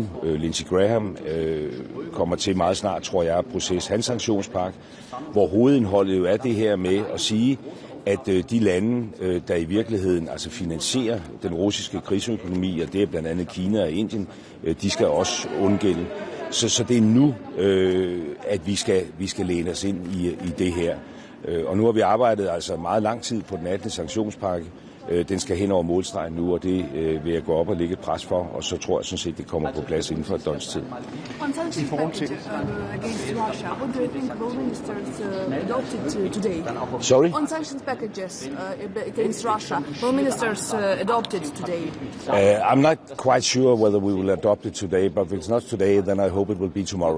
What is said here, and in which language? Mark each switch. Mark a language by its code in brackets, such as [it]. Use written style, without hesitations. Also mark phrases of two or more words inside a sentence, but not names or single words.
[da] Lindsey Graham kommer til meget snart, tror jeg, at processe hans sanktionspakke, hvor hovedindholdet jo er det her med at sige, at de lande, der i virkeligheden altså finansierer den russiske krigsøkonomi, og det er blandt andet Kina og Indien, de skal også undgælde. Så det er nu, at vi skal læne os ind i det her. Og nu har vi arbejdet altså meget lang tid på den 18. sanktionspakke. Den skal hen over målstregen nu, og det vil jeg gå op og lægge et pres for, og så tror jeg sådan set, det kommer på plads inden for et døgns tid. [en] On sanctions package against Russia, what do you think both ministers adopted today? Sorry? On sanctions packages against Russia, both ministers adopted today? I'm not quite sure whether we will adopt it today, but if it's not today, then I hope it will be tomorrow.